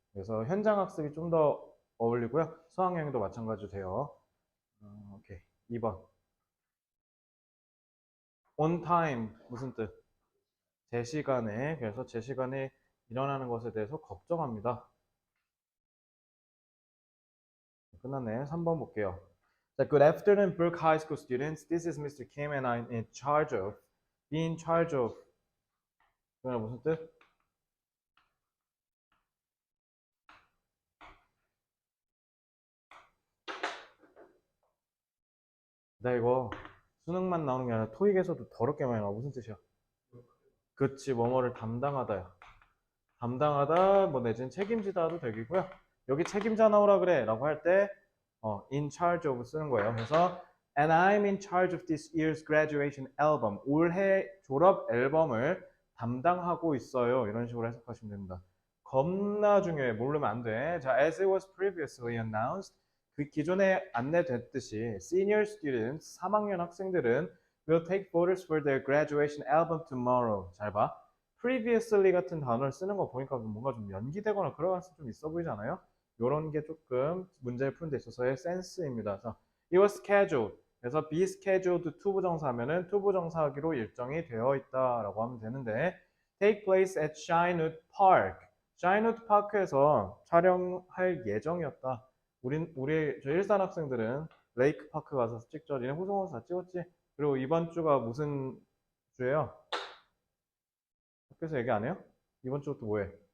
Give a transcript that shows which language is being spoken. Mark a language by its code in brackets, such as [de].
[ko] 그래서 현장 학습이 좀 더 어울리고요. 수학여행도 마찬가지로 돼요. 오케이. 2번. [en] on time, [ko] 무슨 뜻? 제 시간에, 그래서 제 시간에 일어나는 것에 대해서 걱정합니다. 끝났네. 3번 볼게요. [en] 자, good afternoon, Brook High School students. This is Mr. Kim and I'm in charge of. Be in charge of. [ko] 그게 무슨 뜻? 나 이거 수능만 나오는 게 아니라 토익에서도 더럽게 많이 나와. 무슨 뜻이야? 그치, 뭐뭐를 담당하다야. 담당하다, 뭐 내지는 책임지다도 되겠고요. 여기 책임자 나오라 그래 라고 할 때 in charge of 쓰는 거예요. [en] 그래서 and I'm in charge of this year's graduation album. [ko] 올해 졸업 앨범을 담당하고 있어요. 이런 식으로 해석하시면 됩니다. 겁나 중요해. 모르면 안 돼. [en] 자, as it was previously announced. [ko] 그 기존에 안내됐듯이 [en] senior students, [ko] 3학년 학생들은 [en] will take photos for their graduation album tomorrow. [ko] 잘 봐. previously 같은 단어를 쓰는 거 보니까 뭔가 좀 연기되거나 그런 가능성이 좀 있어 보이지 않아요? 이런 게 조금 문제를 푸는 데 있어서의 센스입니다. [en] 그래서 it was scheduled. 그래서 be scheduled to 부정사하면은 to [ko] 부정사하기로 일정이 되어 있다라고 하면 되는데 [en] take place at Shinewood Park. [ko] Shinewood Park에서 촬영할 예정이었다. 우리 저 일산 학생들은 레이크 파크 가서 찍죠. 니네 호성호서 다 찍었지? 그리고 이번 주가 무슨 주예요? 학교에서 얘기 안 해요? 이번 주부터 뭐해?